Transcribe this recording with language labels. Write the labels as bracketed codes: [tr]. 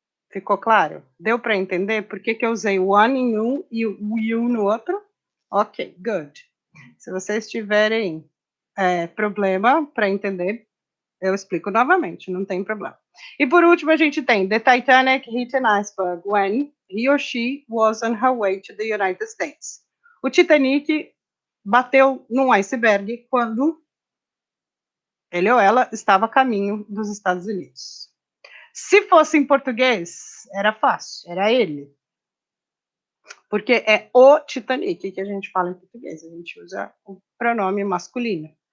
[pt] Ficou claro? Deu para entender por que eu usei one em um e o you no outro? [en] Ok, good. [pt] Se vocês tiverem problema para entender, eu explico novamente, não tem problema. E por último, a gente tem [en] The Titanic hit an iceberg when he or she was on her way to the United States. [pt] O Titanic bateu num iceberg quando ele ou ela estava a caminho dos Estados Unidos. Se fosse em português, era fácil, era ele. Porque é o Titanic que a gente fala em português, a gente usa o pronome masculino.